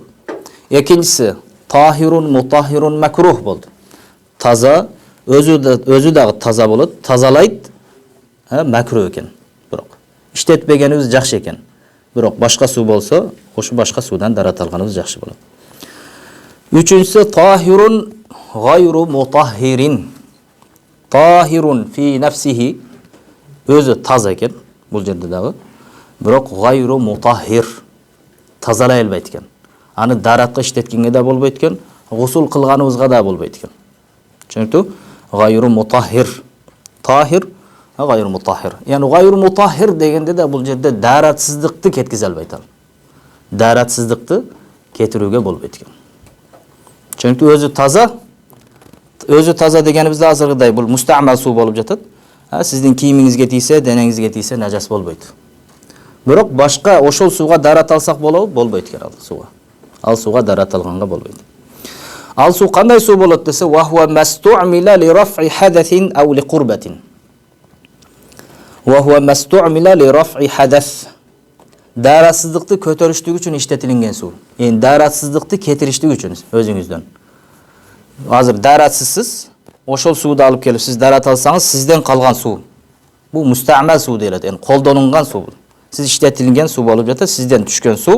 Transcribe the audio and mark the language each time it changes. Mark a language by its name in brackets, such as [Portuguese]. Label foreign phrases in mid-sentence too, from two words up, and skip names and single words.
[Kyrgyz] Экинчиси [Arabic] طاهر مطهر مكروه [Kyrgyz] болду. Таза, өзү дагы таза болот, тазалайт, макрух экен. Бирок иштетпегенибиз жакшы экен. Бирок башка суу болсо, ошо башка суудан дарат алганыбыз жакшы болот. Үчүнчүсү [Arabic] طاهر غير مطهر. طاهر في نفسه, [Kyrgyz] өзү таза экен бул жерде дагы. Бирок [Arabic] غير مطهر, [Kyrgyz] тазалай албайт экен. Аны даратка иштеткенге да болбойт экен, гусул кылганыбызга да болбойт экен. Түшүнүктүү? [Arabic] غير مطهر طاهر غير مطهر. [Kyrgyz] Яны [Arabic] غير مطهر [Kyrgyz] дегенде да бул жерде даратсыздыкты кеткизе албайт ал. Даратсыздыкты кетирүүгө болбойт экен. Түшүнүктүү? Өзү таза дегенибизде азыркыдай бул мустамал суу болуп жатат. Сиздин кийимиңизге тийсе, денеңизге тийсе нажас болбойт. Бирок башка ошол сууга дарат алсак болобу? Болбойт экен ал сууга. Ал сууга дарат алганга болбойт. Ал суу кандай суу болот десе, [Arabic] وهو مستعمل لرفع حدث أو لقربة. وهو مستعمل لرفع حدث. [Kyrgyz] Даратсыздыкты көтөрүштүк үчүн иштетилинген суу. Эми даратсыздыкты кетириштик үчүн өзүңүздөн. Азыр даратсызсыз, ошол сууду алып келип сиз дарат алсаңыз, сизден калган суу. Бул мустамал суу дейт, эми колдонулган суу. Сиз иштетилген суу болуп жатат, сизден түшкөн суу.